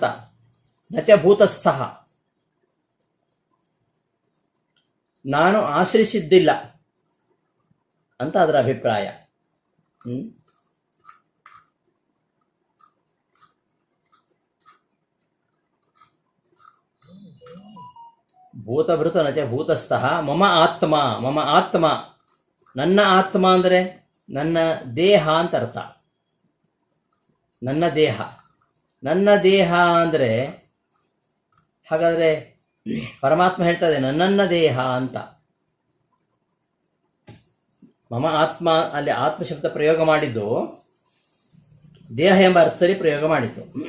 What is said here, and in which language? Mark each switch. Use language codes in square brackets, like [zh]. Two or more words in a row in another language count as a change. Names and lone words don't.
[sa] ನಚ ಭೂತಸ್ಥಃ, [kn] ನಾನು ಆಶ್ರಯಿಸಿದ್ದಿಲ್ಲ ಅಂತ ಅದರ ಅಭಿಪ್ರಾಯ. [sa] ಭೂತಭೃತ ನಚ ಭೂತಸ್ಥಃ ಮಮ ಆತ್ಮ, ಮಮ ಆತ್ಮ [kn] ನನ್ನ ಆತ್ಮ ಅಂದರೆ ನನ್ನ ದೇಹ ಅಂತ ಅರ್ಥ. ನನ್ನ ದೇಹ, ನನ್ನ ದೇಹ ಅಂದರೆ ಹಾಗಾದರೆ ಪರಮಾತ್ಮ ಹೇಳ್ತಾ ಇದೆ ನನ್ನ ದೇಹ ಅಂತ. [sa] ಮಮ ಆತ್ಮ [kn] ಅಲ್ಲಿ ಆತ್ಮಶಬ್ದ ಪ್ರಯೋಗ ಮಾಡಿದ್ದು ದೇಹ ಎಂಬ ಅರ್ಥದಲ್ಲಿ ಪ್ರಯೋಗ ಮಾಡಿದ್ದು.